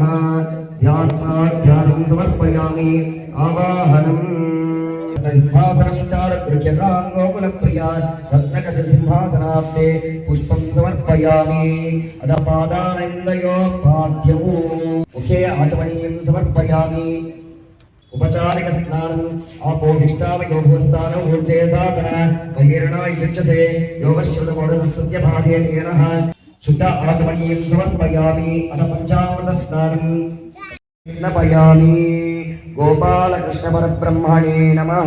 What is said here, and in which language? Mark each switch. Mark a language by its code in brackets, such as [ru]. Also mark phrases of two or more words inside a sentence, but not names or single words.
[sa] ధ్యానం సమర్పయామి. ఆవాహనం సింహాసనం చారుగృహ్యతాం గోకులప్రియా రత్నకచ సింహాసనాబ్దే పుష్పం సమర్పయామి. అదపాదానందయోపాద్యం ముఖే ఆచమనీయం సమర్పయామి. उपचारिक स्नानं आपोहिष्टावयोभवस्थानं ऊर्जेतातन बहिर्णा इत्युच्यसे योगश्चलमोढहस्तस्य भागेनेनः शुद्ध आचमनीयं समर्पयामि. अथ पञ्चामृत स्नानं स्नापयामि. गोपालकृष्णपरब्रह्मणे नमः.